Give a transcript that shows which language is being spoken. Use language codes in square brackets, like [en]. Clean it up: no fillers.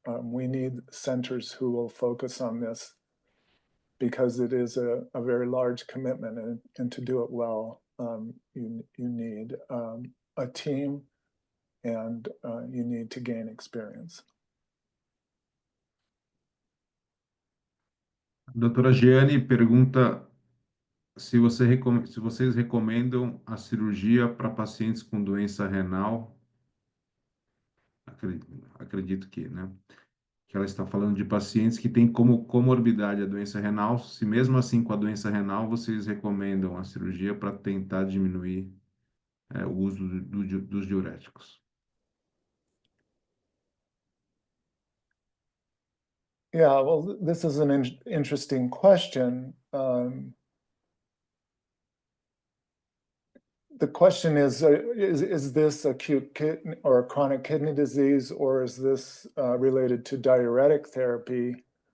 [en] We need centers who will focus on this because it is a very large commitment, and to do it well, you need a team and you need to gain experience. [pt] A doutora Giane pergunta se vocês recomendam a cirurgia para pacientes com doença renal. Acredito que, né? Que ela está falando de pacientes que têm como comorbidade a doença renal. Se mesmo assim com a doença renal, vocês recomendam a cirurgia para tentar diminuir o uso dos diuréticos. [en] Yeah, well, this is an interesting question. The question is this acute kidney or chronic kidney disease, or is this related to diuretic therapy?